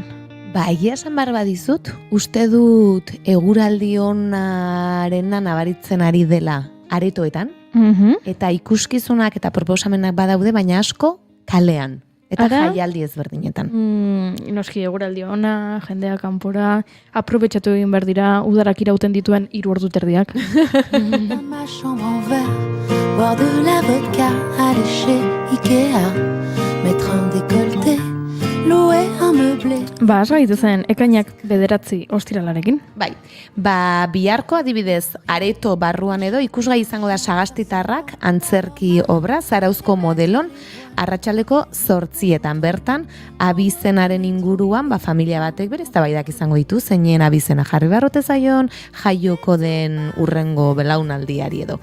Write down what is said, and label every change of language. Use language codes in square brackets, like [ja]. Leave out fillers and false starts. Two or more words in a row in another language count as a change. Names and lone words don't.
[eu] Ba, egia esan behar badizut, uste dut eguraldi onarena nabaritzen ari dela aretoetan, eta ikuskizunak eta proposamenak badaude, baina asko kalean, eta jaialdi ezberdinetan. Noski eguraldi ona, jendea kanpora, aprobetxatu egin behar dira, udarak irauten dituen 3 ordu terdiak. [fr] Ma chambre en verre, boire de la vodka, aller chez Ikea, mettre un décolleté, louer un meublé. [eu] Ba, has gaitu zen, ekainak 9 ostiralarekin. Bai, ba, biharko adibidez, areto barruan edo ikusgai izango da Sagastitarrak antzerki obra, Zarauzko modelon, arratsaldeko 8:00 bertan, abizenaren inguruan, ba, familia batek bere eztabaidak izango ditu, zeinen abizena jarri beharrote zaion, jaioko den urrengo belaunaldiari edo.